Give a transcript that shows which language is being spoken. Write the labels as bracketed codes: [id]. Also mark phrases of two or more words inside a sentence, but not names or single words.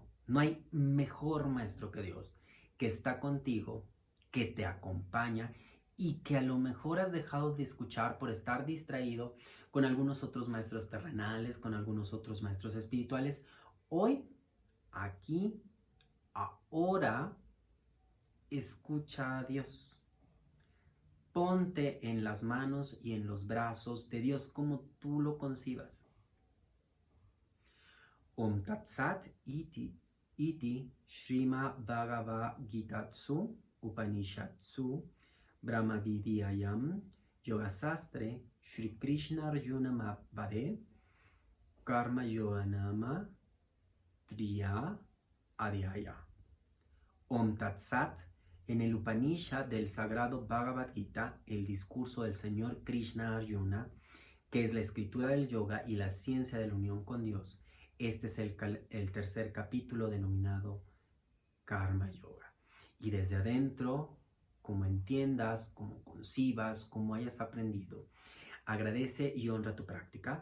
[es] No hay mejor maestro que Dios, que está contigo, que te acompaña y que a lo mejor has dejado de escuchar por estar distraído con algunos otros maestros terrenales, con algunos otros maestros espirituales. Hoy, aquí, ahora, escucha a Dios. Ponte en las manos y en los brazos de Dios como tú lo concibas. [sa] Om Tat Sat iti Shrima Bhagavad Gitatsu Upanishadsu Brahma Vidyayam Yogasastre Shri Krishna Arjuna Vade Karma Yoganama Triya Adhyaya. Om Tat Sat. [es] En el Upanishad del sagrado Bhagavad Gita, el discurso del Señor Krishna Arjuna, que es la escritura del yoga y la ciencia de la unión con Dios, este es el tercer capítulo denominado Karma Yoga. Y desde adentro, como entiendas, como concibas, como hayas aprendido, agradece y honra tu práctica,